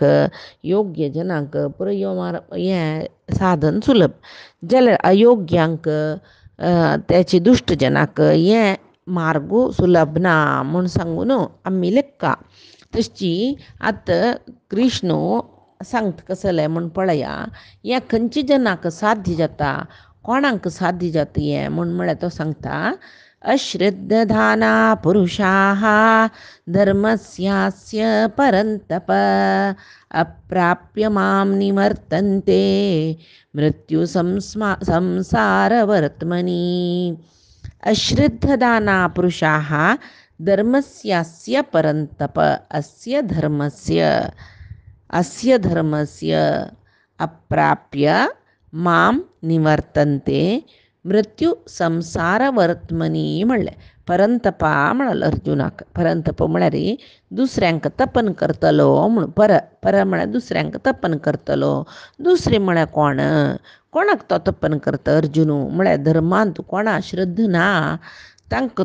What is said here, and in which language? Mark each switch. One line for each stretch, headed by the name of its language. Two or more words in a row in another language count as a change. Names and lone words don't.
Konkani: योग्य जनांक पुरो हें साधन सुलभ जाल्यार अयोग्यांक त्याची दुश्ट जनाक हें मार्ग सुलभ ना म्हूण सांगून आमी लेखा तशी आतां कृष्ण सांगता कसलें म्हूण पळया हें खंयच्या जनाक साध्य जाता कोणाक साध्य जाता हें म्हूण म्हळ्यार तो सांगता
Sanskrit: अश्रद्धधाना पुरुषाः धर्मस्यास्य परन्तप अप्राप्य मां निवर्तन्ते मृत्यु संसारवर्त्मनि अश्रद्धदाना पुरुषाः धर्मस्यास्य परन्तप अस्य धर्मस्य अप्राप्य मां निवर्तन्ते मृत्यू संसारवर्त्मनी
Konkani: म्हणलें परंतपा म्हणलं अर्जुनाक परंतप म्हळ्यार दुसऱ्यांक तपन करतलो म्हणून पर म्हळ्यार दुसऱ्यांक तपन करतलो दुसरें म्हळ्यार कोणाक तो तपन करता अर्जुन म्हळ्यार धर्मान तूं कोणा श्रद्ध ना तांकां